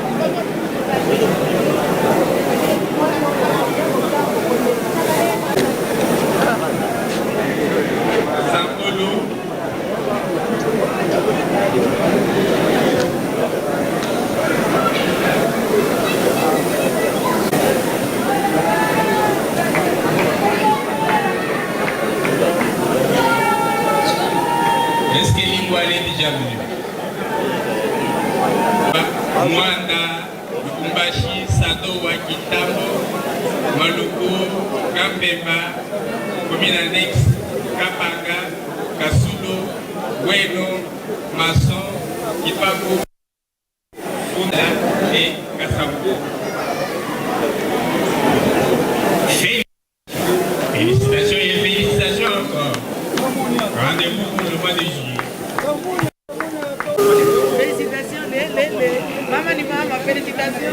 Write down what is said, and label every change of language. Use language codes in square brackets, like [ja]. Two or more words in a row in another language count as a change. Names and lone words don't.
[fr] Est-ce que l'Ivoire est déjà venu? Mwanda, Lukumbashi, Sadowa, Kitamo, Maluku, Kampemba, commune annexe, Kapanga, Kasulu, Bueno, Masson, Kipago, Funda et Kassabou. Félicitations et félicitations encore. Rendez-vous pour le mois de juillet. Félicitations, Maman ni maman, félicitations.